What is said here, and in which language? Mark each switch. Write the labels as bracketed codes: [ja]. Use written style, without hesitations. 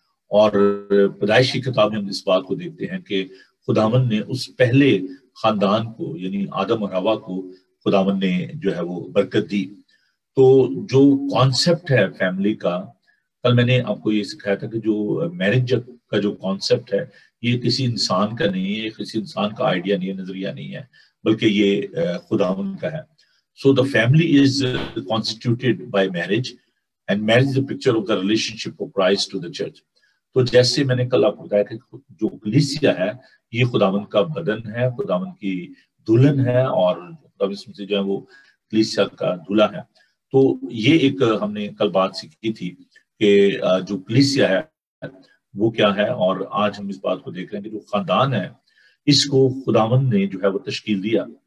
[ur] اور پیدائش کی کتاب میں ہم اس بات کو دیکھتے ہیں کہ خداوند نے اس پہلے خاندان کو یعنی آدم اور حوا کو خداوند نے جو ہے وہ برکت دی. تو جو کانسیپٹ ہے فیملی کا، کل میں نے آپ کو یہ سکھایا تھا کہ جو میرج کا جو کانسیپٹ ہے یہ کسی انسان کا نہیں ہے، کسی انسان کا آئیڈیا نہیں ہے، نظریہ نہیں ہے، بلکہ یہ خداوند کا ہے. [en] So the family is constituted by marriage, and marriage is a picture of the relationship of Christ to the church. [ur] تو جیسے میں نے کل آپ کو بتایا کہ جو کلیسیا ہے یہ خداوند کا بدن ہے، خداوند کی دلہن ہے، اور خداوند سے جو ہے وہ کلیسیا کا دولہا ہے. تو یہ ایک ہم نے کل بات سیکھی تھی کہ جو کلیسیا ہے وہ کیا ہے، اور آج ہم اس بات کو دیکھ رہے ہیں کہ جو خاندان ہے اس کو خداوند نے جو ہے وہ تشکیل دیا.